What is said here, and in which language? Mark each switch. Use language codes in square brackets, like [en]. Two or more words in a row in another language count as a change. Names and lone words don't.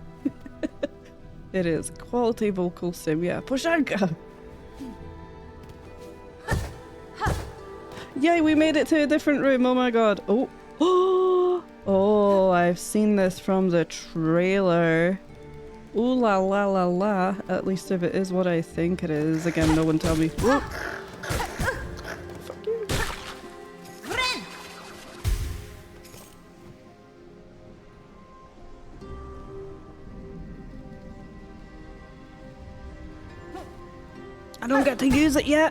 [en] It is. Quality vocal stim, yeah. Poshanka! Yay, we made it to a different room. Oh my god. Oh. Oh, I've seen this from the trailer. Ooh la la la la. At least if it is what I think it is. Again, no one tell me. Whoa. Fuck you. I don't get to use it yet.